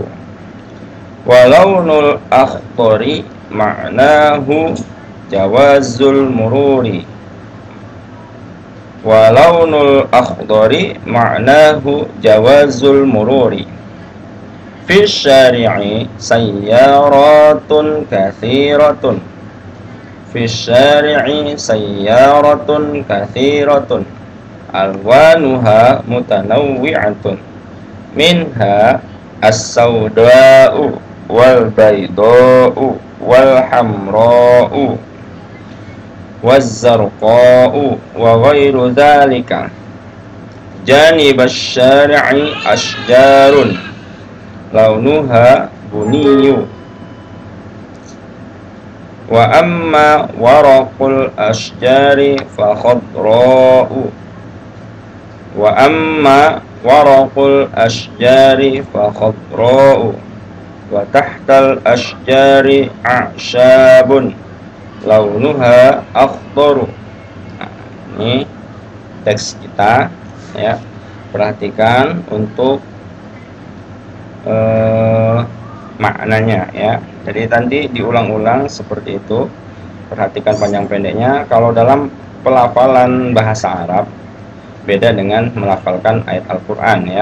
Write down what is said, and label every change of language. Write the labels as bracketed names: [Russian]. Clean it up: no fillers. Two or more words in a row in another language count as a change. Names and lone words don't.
[Arabic] واللون الأخضر معناه جواز المرور، واللون الأخضر معناه جواز المرور. في الشارع سيارات كثيرة، في الشارع سيارات كثيرة، ألوانها متنوعة، منها السوداء والبيضاء والحمراء والزرقاء وغير ذلك. جانب الشارع أشجار، لونها بني. وأما ورق الأشجار فخضراء، وأما ورق الأشجار فخضراء، وتحت الأشجار أعشاب، لونها أخضر. [Indonesian] Ini teks kita ya. Perhatikan untuk maknanya ya. Jadi nanti diulang-ulang seperti itu. Perhatikan panjang pendeknya. Kalau dalam pelafalan bahasa Arab beda dengan melafalkan ayat Al-Qur'an ya.